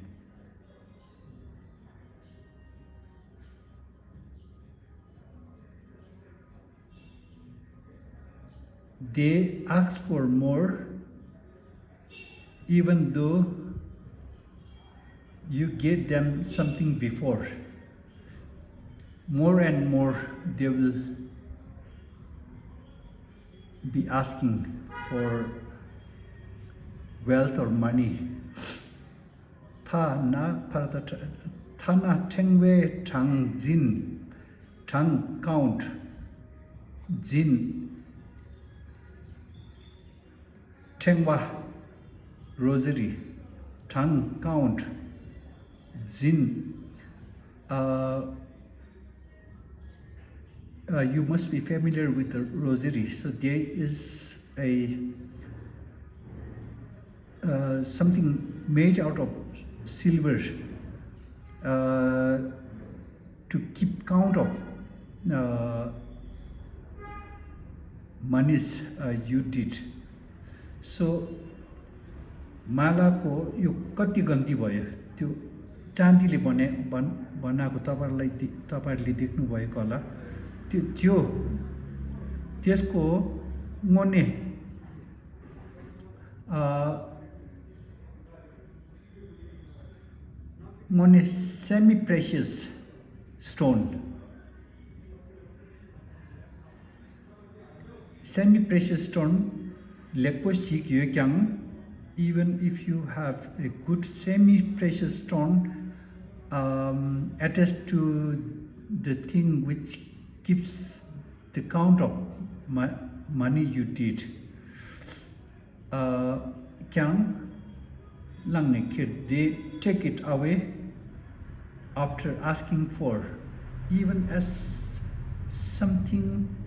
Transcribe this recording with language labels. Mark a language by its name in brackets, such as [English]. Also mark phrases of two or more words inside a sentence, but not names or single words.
[English] They ask for more even though you gave them something before. More and more they will be asking for wealth or money. [Sherpa] Tha na parata thana tengwe thang jin thang count jin tengwa rosary thang count jin [English] you must be familiar with the rosary. So there is a something made out of silver to keep count of monies you did. [Nepali] So मालाको यो कति गन्ती भयो त्यो चाँदीले बनाएको तपाईहरुले देख्नु भएको होला त्यो त्यसको [Sherpa] मोने [English] semi precious stone [Sherpa] lekpo sik yo kyang. [English] Even if you have a good semi-precious stone attached to the thing which keeps the count of money you did, they take it away after asking for, even as something